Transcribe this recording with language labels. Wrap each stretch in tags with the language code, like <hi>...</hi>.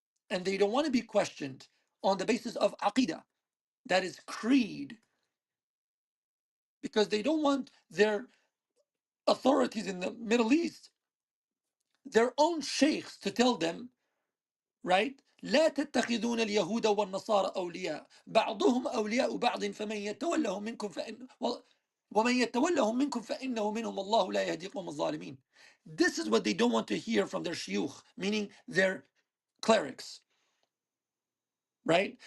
<en>And they don't want to be questioned on the basis of aqidah, that is creed, because they don't want their authorities in the Middle East, their own sheikhs, to tell them, right?</en> <ar>لا تتخذون اليهود والنصارى أولياء بعضهم أولياء بعض فمن يتولهم منكم ومن يتولهم منكم فإنه منهم الله لا يهدي القوم الظالمين.</ar> <en>This is what they don't want to hear from their shuyukh, meaning their clerics, right?</en>